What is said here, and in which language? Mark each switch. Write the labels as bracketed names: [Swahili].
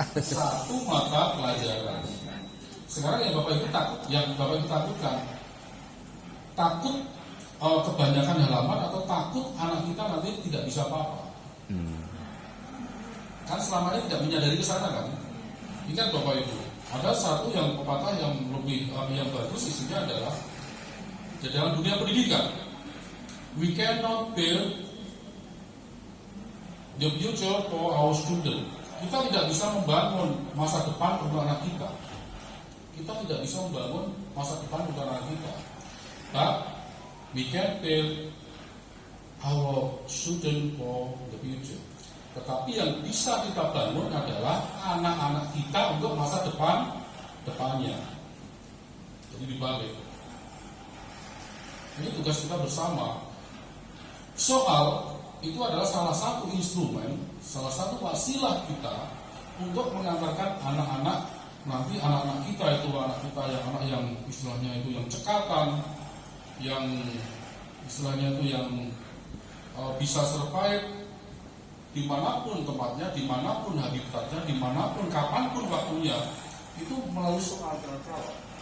[Indonesian] Satu mata pelajaran. Sekarang yang Bapak Ibu takutkan, takut kebanyakan halaman atau takut anak kita nanti tidak bisa apa-apa. Kan selama ini tidak menyadari ke sana kan. Ingat Bapak Ibu, ada satu yang pepatah yang lebih yang bagus isinya adalah di dalam dunia pendidikan. [English] We cannot build the future for our student. [Indonesian] Kita tidak bisa membangun masa depan untuk anak kita. Kita tidak bisa membangun masa depan untuk anak kita. [English] But we can build our student for the future. [Indonesian] Tetapi yang bisa kita bangun adalah anak-anak kita untuk masa depannya. Jadi dibalik. Ini tugas kita bersama. Soal itu adalah salah satu instrumen, salah satu wasilah kita untuk mengantarkan anak-anak, nanti anak-anak kita itu anak yang istilahnya itu yang cekatan, yang istilahnya itu yang bisa survive dimanapun tempatnya, dimanapun habitatnya, dimanapun kapanpun waktunya, itu melalui soal jawab.